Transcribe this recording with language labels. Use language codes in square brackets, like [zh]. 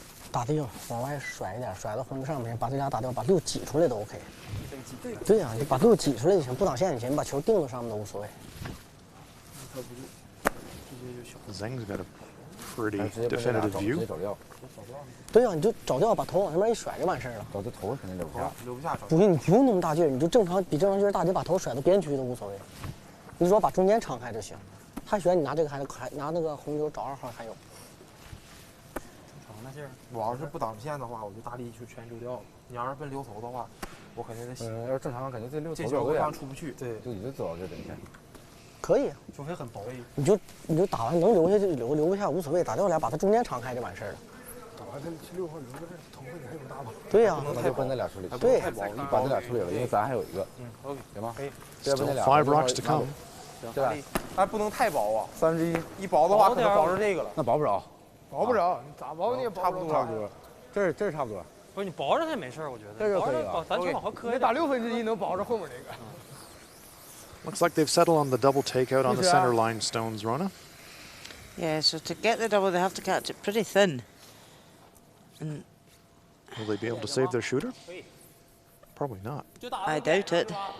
[zh] 打掉，往外甩一点，甩到红上面，把这俩打掉，把6挤出来都 OK。对呀、你把6挤出来就行，不挡线就行，把球定到上面都无所谓。 [en] Zhang's got a pretty definitive view. [zh] 对呀、你就找掉，把头往上面一甩就完事儿了。找这头肯定留不下，不用，你不用那么大劲儿，你就正常比正常劲儿大，你把头甩到边区都无所谓。你只要把中间敞开就行。他喜欢你拿这个还拿那个红球找2号还有。我要是不挡线的话，我就大力就全丢掉了。你要是奔溜头的话，我肯定得洗。要是正常，肯定这溜头这球上出不去。对，就一直走到这边线。可以，除非很薄。你就打完能留下就留，留不下无所谓，打掉俩把它中间敞开就完事儿了。打完这6号留在这，头发你还有大吧？对呀、那就奔这俩处理。对，把这俩处理了，因为咱还有一个。 OK，行吗？ [en] Still 5 rocks to come. [zh] 对吧？但不能太薄啊，1/3，一薄的话可能薄着这个了。那薄不着。薄不着，你咋薄你也薄不着。差不多，这差不多。不是你薄着它也没事儿，我觉得。这就可以了。咱就往后磕一点。你打1/6能薄着后面那个。 [en] Looks like they've settled on the double takeout on the center line stones, Rona. Yeah, so to get the double, they have to catch it pretty thin. And Will they be able to save their shooter? Probably not. I doubt it.